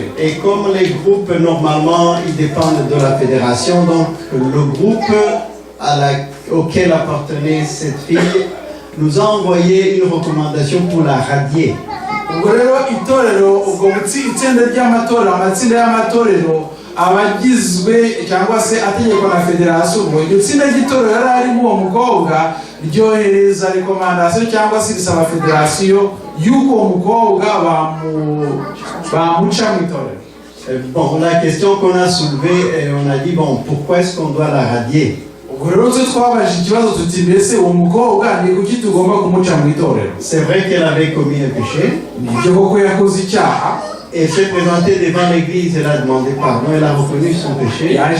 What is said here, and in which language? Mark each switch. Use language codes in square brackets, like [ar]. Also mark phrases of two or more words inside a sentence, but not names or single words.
[fr] Et comme les groupes normalement ils dépendent de la fédération, donc le groupe auquel appartenait cette fille nous a envoyé une recommandation pour la radier. [rw] Ubwo rero itorero ubwo itsinda ry'amatorero amatsinda y'amatorero abagizwe cyangwa se ategekwa na federasiyo, ubwo iryo tsinda ry'itorero yari arimo uwo mukobwa ryohereza rekomandasiyo cyangwa se risaba federasiyo y'uko uwo mukobwa bamuca mu itorero. [fr] Bon, la question qu'on a soulevée, on a dit bon, pourquoi est-ce qu'on doit la radier? C'est vrai qu'elle avait commis un péché. Elle s'est présentée devant l'église, elle a demandé pardon, elle a reconnu son péché.